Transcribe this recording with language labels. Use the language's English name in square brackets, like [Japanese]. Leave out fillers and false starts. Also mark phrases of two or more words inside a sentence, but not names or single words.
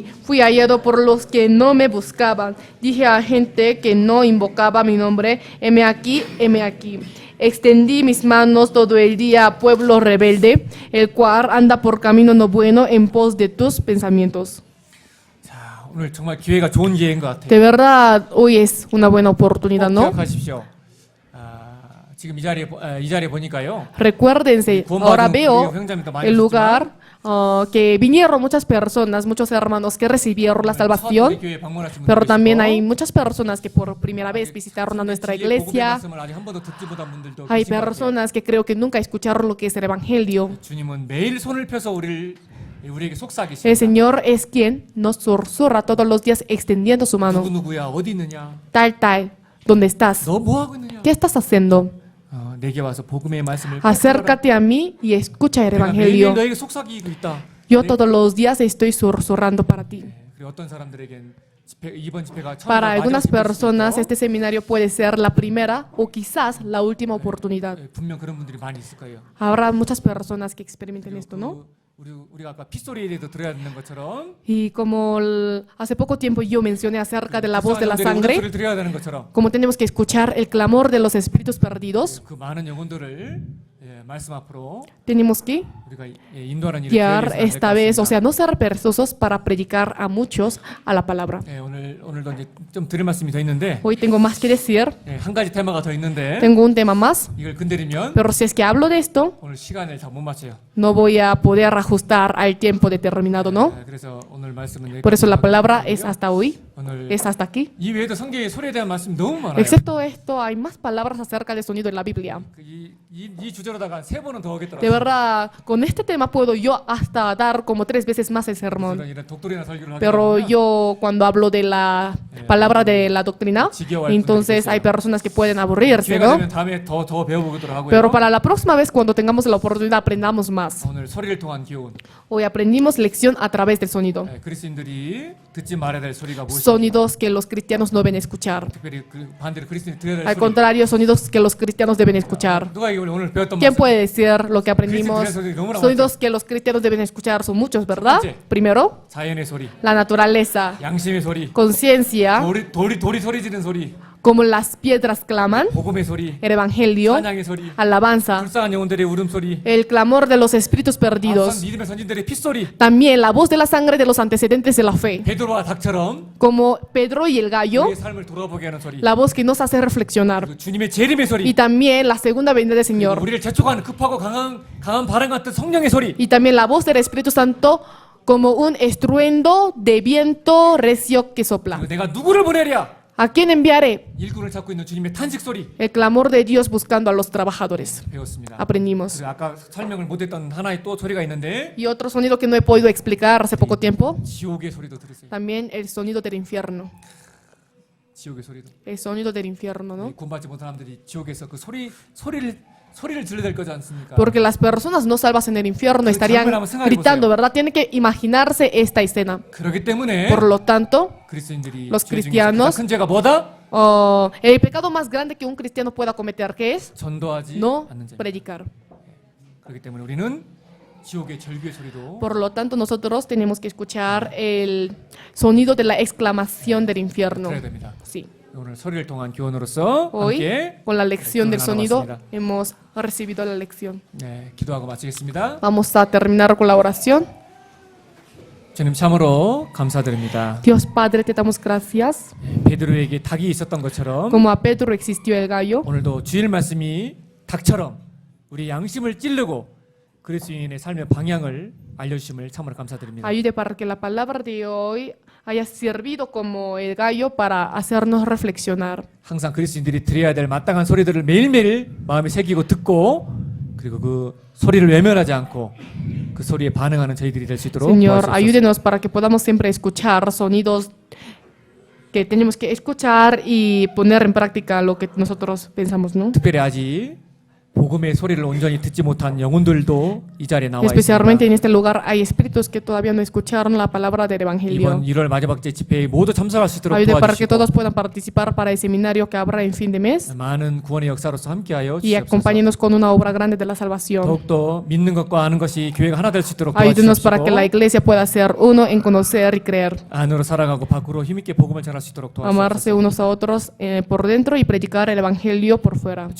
[Spanish] Fui hallado por los que no me buscaban. Dije a gente que no invocaba mi nombre, heme aquí, heme aquí. Extendí mis manos todo el día a pueblo rebelde, el cual anda por camino no bueno en pos de tus pensamientos. [Korean] 자, 오늘 정말 기회가 좋은 기회인 것 같아요. [Spanish] De verdad, hoy es una buena oportunidad, [Korean] 꼭 [Spanish] ¿no? [Korean] 기억하십시오. 지금 이 자리에 보니까요. [Spanish] Recuérdense, [Korean] 구원받은 [Spanish] ahora [Korean] 우리 [Spanish] veo [Korean] 형제님도 많이 [Spanish] el [Korean] 오셨지만 [Spanish] lugar que vinieron muchas personas, muchos hermanos que recibieron la [Korean] 처음 우리 [Spanish] salvación, [Korean] 교회에 방문하신 [Spanish] pero [Korean] 분들 [Spanish] también [Korean] 계시고, [Spanish] hay muchas personas que por primera vez visitaron a nuestra [Korean] 진리의 복음의 [Spanish] iglesia. [Korean] 말씀을 아직 한 번도 듣지 못한 분들도 [Spanish] Hay [Korean] 계신 것 같아요. [Spanish] personas que creo que nunca escucharon lo que es el Evangelio. [Korean] 주님은 매일 손을 펴서 우리에게 [Spanish] El [Korean] 속삭이십니다. [Spanish] Señor es quien nos susurra todos los días extendiendo su mano. [Korean] 누구누구야 어디 있느냐? [Spanish] Tal, tal, ¿dónde estás? [Korean] 너 뭐 하고 있느냐? [Spanish] ¿Qué estás haciendo? [Korean] 내게 와서 복음의 말씀을 꼭 [Spanish] Acércate a mí y escucha el [Korean] 들어라. 내가 매일매일 [Spanish] Evangelio. [Korean] 너에게 속삭이고 있다. [Spanish] Yo todos los días estoy susurrando para ti. [Korean] 그리고 어떤 사람들에겐 이번 집회가 처음이자 [Spanish] Para algunas [Korean] 마지막 집회일 수도 [Spanish] personas [Korean] 있고, [Spanish] este seminario puede ser la primera o quizás la última oportunidad. [Korean] 분명 그런 분들이 많이 있을 거예요. [Spanish] Habrá muchas personas que experimenten esto, ¿no? [Korean] 우리가 아까 핏소리에 대해서 들어야 되는 것처럼 [Spanish] Y como hace poco tiempo yo mencioné acerca de la voz de la [Korean] 불쌍한 영혼들의 [Spanish] sangre, [Korean] 울음소리를 들어야 되는 것처럼 [Spanish] como tenemos que escuchar el clamor de los espíritus perdidos, [Korean] 그 많은 영혼들을 말씀 앞으로 [Spanish] tenemos que [Korean] 우리가 인도하는 일을 [Spanish] guiar [Korean] 기회를 [Spanish] esta vez, o sea, no ser perezosos para predicar a muchos a la palabra. [Korean] 오늘도 이제 좀 드릴 말씀이 더 있는데 [Spanish] Hoy tengo más que decir, [Korean] 한 가지 테마가 더 있는데 [Spanish] tengo un tema más, [Korean] 이걸 건드리면 [Spanish] pero si es que hablo de esto, [Korean] 오늘 시간을 다 못 맞춰요. [Spanish] no voy a poder ajustar al tiempo determinado, ¿no? [Korean] 그래서 오늘 말씀은 [Spanish] Por eso la [Korean] 여기까지 [Spanish] palabra [Korean] 하고요. [Spanish] es hasta hoy, [Korean] 오늘 [Spanish] es hasta aquí. [Korean] 이 외에도 성경에 소리에 대한 말씀이 너무 많아요. [Spanish] Excepto esto, hay más palabras acerca del sonido en la Biblia. [Korean] 이 주제로다가 세 번은 더 오겠더라고요. [Spanish] De verdad, con este tema puedo yo hasta dar como 3 veces más el sermón. [Korean] 이런 독도리나 설교를 하게 [Spanish] Pero [Korean] 되면 [Spanish] yo cuando hablo de la palabra de la doctrina, entonces hay personas que pueden aburrirse, [Korean] 기회가 [Spanish] ¿no? [Korean] 되면 다음에 더 배워보도록 하고요. [Spanish] Pero para la próxima vez, cuando tengamos la oportunidad, aprendamos más. [Korean] 오늘 소리를 통한 기운. [Spanish] Hoy aprendimos lección a través del sonido. [Korean] 그리스도인들이 듣지 말아야 될 소리가 무엇인가? [Spanish] Sonidos que los cristianos no deben escuchar. [Korean] 특별히 반대로 그리스도인이 들어야 될 [Spanish] Al [Korean] 소리. [Spanish] contrario, sonidos que los cristianos deben escuchar. [Korean] 누가 이걸 오늘 배웠던 [Spanish] ¿Quién [Korean] 말씀? [Spanish] puede decir lo que aprendimos? [Korean] 너무나 [Spanish] Sonidos que los cristianos deben escuchar son muchos, ¿verdad? Primero, [Korean] 자연의 소리, [Spanish] la naturaleza, [Korean] 양심의 소리, [Spanish] conciencia, [Korean] 돌이 소리 지르는 소리, [Spanish] como las piedras claman, [Korean] 복음의 소리, [Spanish] el evangelio, [Korean] 찬양의 소리, [Spanish] alabanza, [Korean] 불쌍한 영혼들의 울음소리, [Spanish] el clamor de los espíritus [Korean] 앞선 [Spanish] perdidos, [Korean] 믿음의 선진들의 핏소리, [Spanish] también la voz de la sangre de los antecedentes de la fe, [Korean] 베드로와 닭처럼 [Spanish] como Pedro y el gallo, [Korean] 우리의 삶을 돌아보게 하는 소리, [Spanish] la voz que nos hace reflexionar, [Korean] 그리고 주님의 재림의 [Spanish] y [Korean] 소리, [Spanish] también la segunda venida del [Korean] 그리고 [Spanish] Señor, [Korean] 우리를 재촉하는 급하고 강한 바람 같은 성령의 소리, [Spanish] y también la voz del Espíritu Santo como un estruendo de viento recio que sopla. [Korean] 그리고 내가 누구를 보내랴? [Spanish] ¿A quién enviaré? [Korean] 일꾼을 찾고 있는 주님의 탄식 소리 [Spanish] El clamor de Dios buscando a los trabajadores. [Korean] 배웠습니다. [Spanish] Aprendimos. [Korean] 그리고 아까 설명을 못했던 하나의 또 소리가 있는데 [Spanish] Y otro sonido que no he podido explicar hace poco tiempo, [Korean] 지옥의 소리도 들으세요. [Spanish] también el sonido del infierno. [Korean] 지옥의 소리도. [Spanish] El sonido del infierno, ¿no? [Korean] 구원받지 못한 사람들이 지옥에서 그 소리를 들려야 될 거지 않습니까? [Spanish] Porque las personas no salvas en el infierno estarían gritando, ¿verdad? Tienen que imaginarse esta escena. [Korean] 그렇기 때문에 [Spanish] Por lo tanto, [Korean] 그리스도인들이 [Spanish] los [Korean] 죄 중에서 [Spanish] cristianos- [Korean] 가장 큰 죄가 뭐다? [Spanish] el pecado más grande que un cristiano pueda cometer, ¿qué es? [Korean] 전도하지 [Spanish] No [Korean] 않는 죄. [Spanish] predicar. [Korean] 그렇기 때문에 우리는 지옥의 절규의 소리도 [Spanish] Por lo tanto, nosotros tenemos que escuchar el sonido de la exclamación del infierno. [Korean] 들어야 됩니다. [Spanish] Sí. [Korean] 오늘 소리를 통한 교훈으로서 [Spanish] Hoy, [Korean] 함께 [Spanish] con la lección del [Korean] 교훈을 [Spanish] sonido, [Korean] 나눠봤습니다. [Spanish] hemos recibido la lección. [Korean] 네, 기도하고 마치겠습니다. [Spanish] Vamos a terminar con la oración. [Korean] 주님 참으로 감사드립니다. [Spanish] Dios Padre, te damos gracias. [Korean] 베드로에게 닭이 있었던 것처럼 [Spanish] Como a Pedro existió el gallo, [Korean] 오늘도 주일 말씀이 닭처럼 우리 양심을 찌르고 그리스도인의 삶의 방향을 알려주심을 참으로 감사드립니다. [Spanish] ayude para que la palabra de hoy haya servido como el gallo para hacernos reflexionar. [Korean] 항상 그리스도인들이 들어야 될 마땅한 소리들을 매일매일 마음에 새기고 듣고 그리고 그 소리를 외면하지 않고 그 소리에 반응하는 저희들이 될 수 있도록 [Spanish] Señor, [Korean] 도와주옵소서. [Spanish] ayúdenos para que podamos siempre escuchar sonidos que tenemos que escuchar y poner en práctica lo que nosotros pensamos, ¿no? [Korean] 특별히 아직 복음의 소리를 온전히 듣지 못한 영혼들도 이 자리에 나와 [Spanish] Especialmente en [Korean] 있습니다. [Spanish] este lugar hay espíritus que todavía no escucharon la palabra del Evangelio. [Korean] 이번 1월 마지막 제 집회에 모두 참석할 수 있도록 [Spanish] Ayude para que [Korean] 도와주시고 [Spanish] todos puedan participar para el seminario que habrá en fin de mes [Korean] 많은 구원의 역사로서 함께하여 [Spanish] y [Korean] 주시옵소서. [Spanish] acompáñenos con una obra grande de la salvación. [Korean] 더욱더 믿는 것과 아는 것이 교회가 하나 될 수 있도록 [Spanish] Ayúdenos para que la [Korean] 도와주시옵소서. [Spanish] iglesia pueda ser uno en conocer y creer, [Korean] 안으로 살아가고 밖으로 힘있게 복음을 전할 수 있도록 [Spanish] amarse [Korean] 도와주옵소서. [Spanish] unos a otros por dentro y predicar el Evangelio por fuera.